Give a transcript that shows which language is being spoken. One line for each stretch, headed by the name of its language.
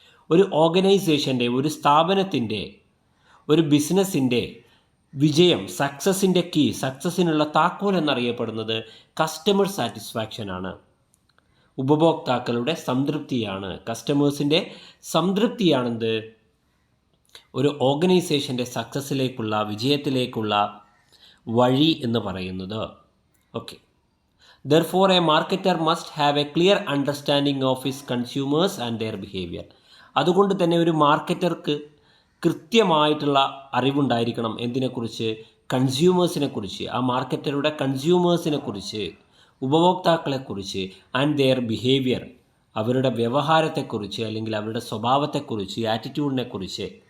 Malayalam: ഒരു ഓർഗനൈസേഷൻ്റെ, ഒരു സ്ഥാപനത്തിൻ്റെ, ഒരു ബിസിനസ്സിൻ്റെ വിജയം, സക്സസിൻ്റെ കീ, സക്സസിനുള്ള താക്കോൽ എന്നറിയപ്പെടുന്നത് കസ്റ്റമർ സാറ്റിസ്ഫാക്ഷനാണ്. ഉപഭോക്താക്കളുടെ സംതൃപ്തിയാണ്. കസ്റ്റമേഴ്സിൻ്റെ സംതൃപ്തിയാണെന്ത് ഒരു ഓർഗനൈസേഷൻ്റെ സക്സസ്സിലേക്കുള്ള, വിജയത്തിലേക്കുള്ള വഴി എന്ന് പറയുന്നത്.
English: Okay, therefore a marketer must have a clear understanding of his consumers and their behavior.
Malayalam: അതുകൊണ്ട് തന്നെ ഒരു മാർക്കറ്റർക്ക് കൃത്യമായിട്ടുള്ള അറിവുണ്ടായിരിക്കണം. എന്തിനെക്കുറിച്ച്? കൺസ്യൂമേഴ്സിനെക്കുറിച്ച്, ആ മാർക്കറ്ററുടെ കൺസ്യൂമേഴ്സിനെക്കുറിച്ച്, ഉപഭോക്താക്കളെക്കുറിച്ച്,
English: and their behaviour,
Malayalam: അവരുടെ വ്യവഹാരത്തെക്കുറിച്ച് അല്ലെങ്കിൽ അവരുടെ സ്വഭാവത്തെക്കുറിച്ച്, ആറ്റിറ്റ്യൂഡിനെക്കുറിച്ച്.